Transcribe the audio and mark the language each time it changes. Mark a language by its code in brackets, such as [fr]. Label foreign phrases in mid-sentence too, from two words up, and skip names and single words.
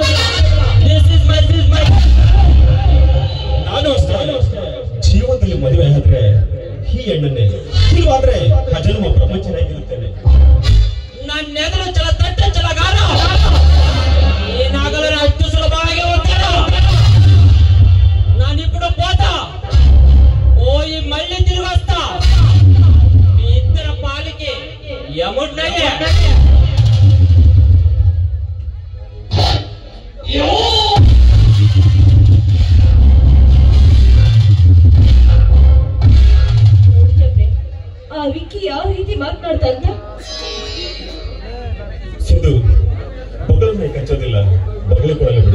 [kn] ನಾನು ಅಷ್ಟೇ ಜೀವನದಲ್ಲಿ ಮದುವೆ ಆದ್ರೆ ಈ ಹೆಣ್ಣನ್ನೇ, ಇಲ್ವಾದ್ರೆ ಅಜನ್ಮ ಬ್ರಹ್ಮಚಾರಿಯಾಗಿರುತ್ತೇನೆ. ನನ್ನೆದುರು ಚಲಗಾರ ಏನಾಗಲ್ಲ, ಅಷ್ಟು ಸುಲಭವಾಗಿ ಹೋಗ್ತಾರ. [te] ನಾನಿప్పుడు పోతా పోయి మళ్ళీ తిరిగి వస్తా. మీ ఇద్దరు పాలికి యముడినయ్యే. [kn] ಆ ವಿಕ್ಕಿ ಯಾವ ರೀತಿ ಮಾತನಾಡ್ತಾ ಅಂತ? ಸಿಂಧು, ಬೊಗಳನ್ನ ಕಚ್ಚೋದಿಲ್ಲ, ಬೊಗಳಿ ಕೊಡಲ್ಲ ಬಿಡು.